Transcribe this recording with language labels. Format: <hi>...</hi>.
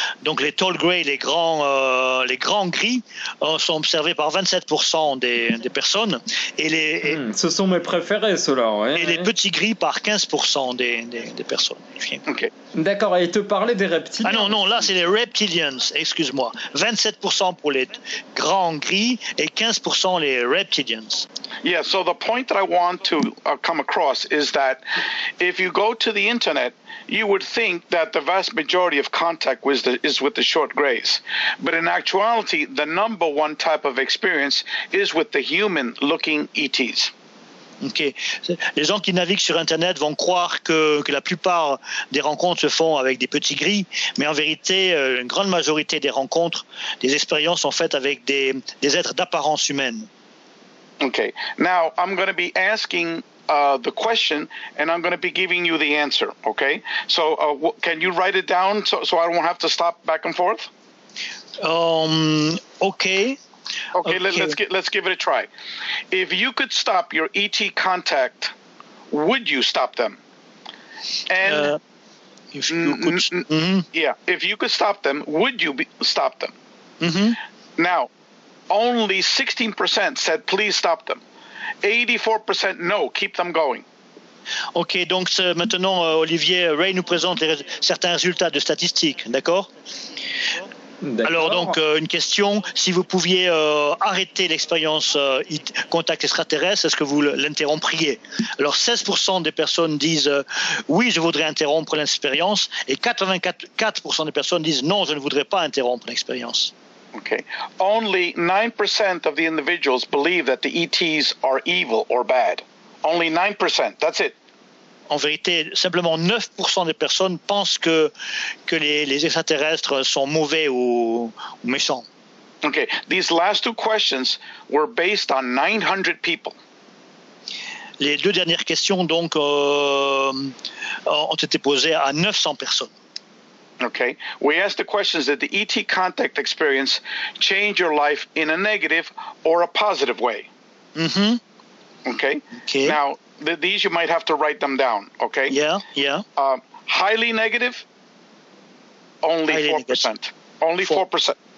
<fr>Donc, les</fr> <en>tall gray,</en> <fr>les grands gris, sont observés par 27% des personnes. Et ce sont mes préférés, ceux-là. Ouais, et les petits gris par 15% des personnes.</fr> <en>Okay.</en> <fr>D'accord. Et te parler des reptiliens. Ah non, là, c'est les reptilians, excuse-moi. 27% pour les grands gris et 15% les reptilians.</fr> <en>Yeah, so the point that I want to come across is that if you go to the internet, you would think that the vast majority of contact is with the short grays. But in actuality, the number one type of experience is with the human-looking ETs. Ok.</en> <fr>Les gens qui naviguent sur Internet vont croire que la plupart des rencontres se font avec des petits gris, mais en vérité, une grande majorité des rencontres, des expériences sont faites avec des êtres d'apparence humaine.</fr> <en>Okay. Now I'm going to be asking the question, and I'm going to be giving you the answer. Okay. So can you write it down so I don't have to stop back and forth? Okay. Okay. Let's give it a try. If you could stop your ET contact, would you stop them? And if you could stop them, would you stop them? Mm-hmm. Now. Only 16% said, please stop them. 84% no, keep them going.</en> <fr>Ok, donc maintenant, Olivier, Ray nous présente certains résultats de statistiques, d'accord? D'accord. Alors, donc, une question, si vous pouviez arrêter l'expérience contact extraterrestre, est-ce que vous l'interrompriez? Alors, 16% des personnes disent, oui, je voudrais interrompre l'expérience, et 84% des personnes disent, non, je ne voudrais pas interrompre l'expérience.</fr> <en>Okay. Only 9% of the individuals believe that the ETs are evil or bad. Only 9%, that's it.</en> <fr>En vérité, simplement 9% des personnes pensent que les extraterrestres sont mauvais ou méchants.</fr> <en>Okay, these last two questions were based on 900 people.</en> <fr>Les deux dernières questions donc ont été posées à 900 personnes.</fr> <en>Okay. We asked the questions: did the ET contact experience change your life in a negative or a positive way? Mm-hmm. Okay. Okay. Now, these you might have to write them down. Okay. Yeah. Yeah. Highly negative. Only 4%. Only 4%.</en>